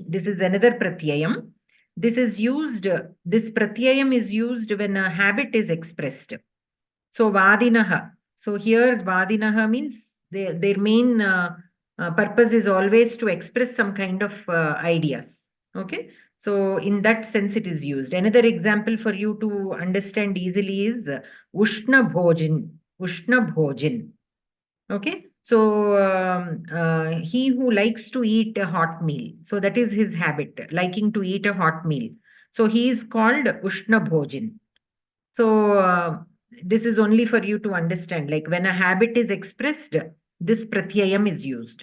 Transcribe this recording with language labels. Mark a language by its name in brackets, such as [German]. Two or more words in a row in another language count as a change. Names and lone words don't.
[English] This is another pratyayam. This pratyayam is used when a habit is expressed. So vadinaha. So here vadinaha means their main purpose is always to express some kind of ideas. Okay. So in that sense it is used. Another example for you to understand easily is [Sanskrit] उष्ण भोजिन्. उष्ण भोजिन्. [English] Okay. So he who likes to eat a hot meal. So that is his habit, liking to eat a hot meal. So he is called [Sanskrit] उष्ण भोजिन्. [English] So this is only for you to understand, like when a habit is expressed, this pratyayam is used.